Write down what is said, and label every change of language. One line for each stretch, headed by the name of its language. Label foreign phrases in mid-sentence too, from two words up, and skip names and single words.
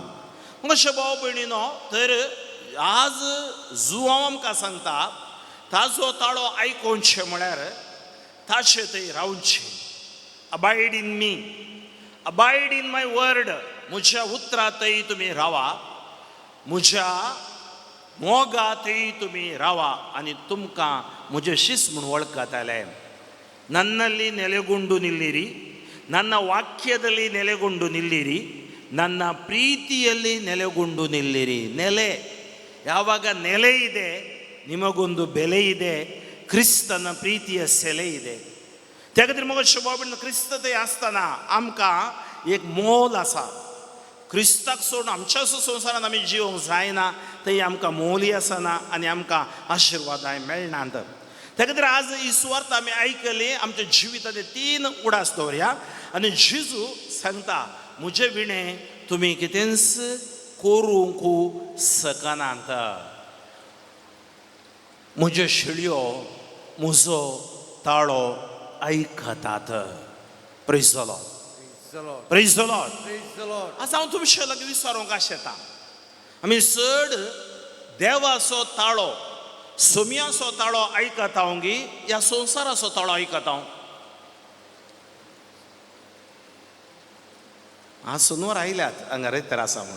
Konkani: मग भाव भयणीनो, तर आज जुवांव आमकां सांगता ताजो ताळो आयकोनचें म्हळ्यार ताचे थंय रावचें.
English: Abide in me, abide in my word.
Konkani: म्हज्या उतरांतय तुमी रावा, म्हज्या मोगांतय तुमी रावा आनी तुमकां म्हजें शिस्त म्हूण वळखताले.
Kannada: ನನ್ನಲ್ಲಿ ನೆಲೆಗೊಂಡು ನಿಲ್ಲಿರಿ, ನನ್ನ ವಾಕ್ಯದಲ್ಲಿ ನೆಲೆಗೊಂಡು ನಿಲ್ಲಿರಿ, ನನ್ನ ಪ್ರೀತಿಯಲ್ಲಿ ನೆಲೆಗೊಂಡು ನಿಲ್ಲಿರಿ. ನೆಲೆ, ಯಾವಾಗ ನೆಲೆ ಇದೆ ನಿಮಗೊಂದು ಬೆಲೆ ಇದೆ. ಕ್ರಿಸ್ತನ ಪ್ರೀತಿಯ ಸೆಲೆ ಇದೆ.
Konkani: त्या खातीर मग शोभाबीण क्रिस्त थंय आसतना आमकां एक मोल आसा. क्रिस्ताक सोडून आमच्या संवसारांत आमी जिवंक जायना. थंय आमकां मोलय आसना आनी आमकां आशिर्वादाय मेळनात. त्या खातीर आज ही सुवार्थ आमी आयकली. आमच्या जिविताचे 3 उडास दवरया. आनी जेजू सांगता म्हजे विणे तुमी कितेंच करूंक शकनात. म्हज्यो शिळयो म्हजो ताळो आयकतात.
English: Praise the Lord. Praise the Lord.
Konkani: आज हांव तुमचे लागीं विचारूंक आशेता, आमी चड देवाचो ताळो, सोम्याचो ताळो आयकत हांव गी ह्या संवसाराचो ताळो आयकत हांव? आज सुनवार आयल्यात हांगा रेतर आसा म्हणून.